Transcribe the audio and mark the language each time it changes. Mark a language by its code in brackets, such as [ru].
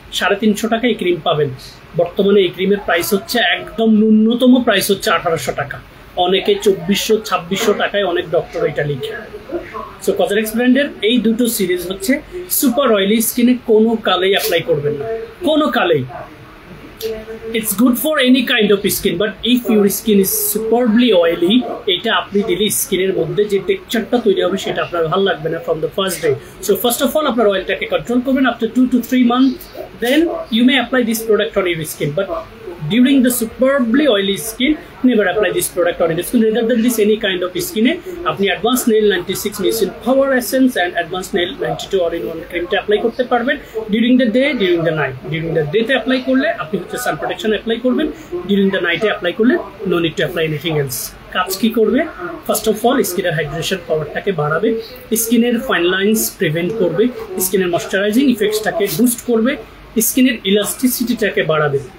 [bn] 350 টাকা এই ক্রিম পাবেন। বর্তমানে এই ক্রিমের প্রাইস হচ্ছে একদম ন্যূনতম প্রাইস হচ্ছে 1800 টাকা। অনেকে 2400-2600 টাকায় অনেক ডক্টর এটা লিখে। সো কসমেটিক্স ব্র্যান্ডের এই দুটো সিরিজ হচ্ছে সুপার অয়েলি স্কিনে কোনো কালেই অ্যাপ্লাই করবেন না, কোনো কালেই। [en] It's good for any kind of skin, but if your skin is superbly oily, [bn] এটা আপনি দিলে স্কিনের মধ্যে যে টেক্সচারটা তৈরি হবে সেটা আপনার ভালো লাগবে না [en] from the first day. So first of all [bn] আপনার অয়েলটাকে কন্ট্রোল করবেন। [en] After 2 to 3 months, then you may apply this product on your skin, but during the superbly oily skin, never apply this product on your skin. Rather than this any kind of skin, [bn] আপনি [en] Advanced Nail 96 Missing Power Essence and Advanced Nail 92 All-in-One [bn] ক্রিমটা apply করতে পারবেন [en] during the day, during the night. During the day [bn] তে apply করলে আপনি হচ্ছে সান protection apply করবেন, [en] during the night [bn] A apply করলে [en] no need to apply anything else. [bn] কাজ কি করবে? ফার্স্ট অফ অল স্কিনের হাইড্রেশন পাওয়ারটাকে বাড়াবে, স্কিনের ফাইন লাইন্স প্রিভেন্ট করবে, স্কিনের ময়শ্চারাইজিং ইফেক্টসটাকে বুস্ট করবে, স্কিনের ইলাস্টিসিটিটাকে বাড়াবে।